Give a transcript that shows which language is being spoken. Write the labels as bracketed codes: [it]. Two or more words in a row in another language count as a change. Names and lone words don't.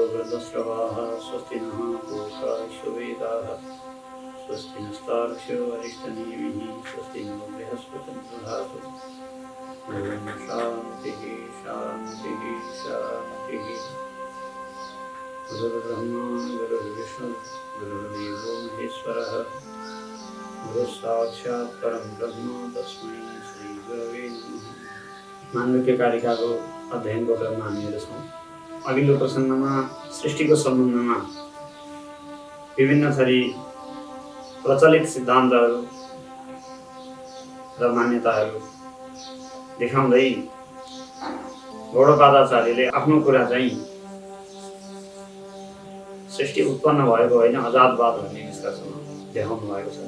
[sa] वृद्धश्रवाः स्वस्ति नः पूषा विश्ववेदाः स्वस्ति नस्तार्क्ष्यो अरिष्टनेमिः स्वस्ति नो बृहस्पतिर्दधातु ॐ शान्तिः शान्तिः शान्तिः गुरुर्ब्रह्मा गुरुर्विष्णु गुरुर्देवो महेश्वरः गुरुः साक्षात् परं ब्रह्म तस्मै श्री गुरवे नमः। [ne] माण्डुक्य कारिकाको अध्ययनको क्रममा हामीहरू छौँ। अघिल्लो प्रसङ्गमा सृष्टिको सम्बन्धमा विभिन्न थरी प्रचलित सिद्धान्तहरू र मान्यताहरू देखाउँदै गौडपादाचार्यले आफ्नो कुरा चाहिँ सृष्टि उत्पन्न भएको होइन अजातवाद भन्ने निष्कर्षमा देखाउनु भएको छ।